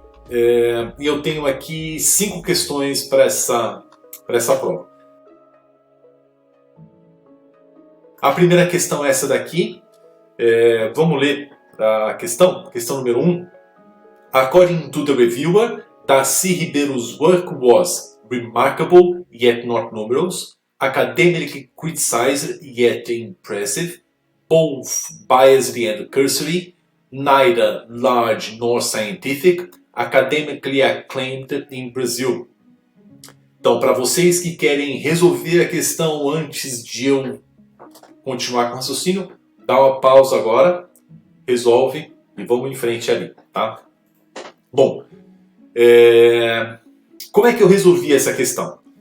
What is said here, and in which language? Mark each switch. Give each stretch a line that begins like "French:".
Portuguese: E eu tenho aqui 5 questões para essa prova. A primeira questão é essa daqui. Vamos ler a questão número 1.
English: According to the reviewer, Darcy Ribeiro's work was remarkable yet not numerous, academically criticized yet impressive, both biased and cursory, neither large nor scientific, academically acclaimed in Brazil.
Portuguese: Então, para vocês que querem resolver a questão antes de eu continuar com o raciocínio, dá uma pausa agora, resolve e vamos em frente ali, tá? Bom, como é que eu resolvi essa questão?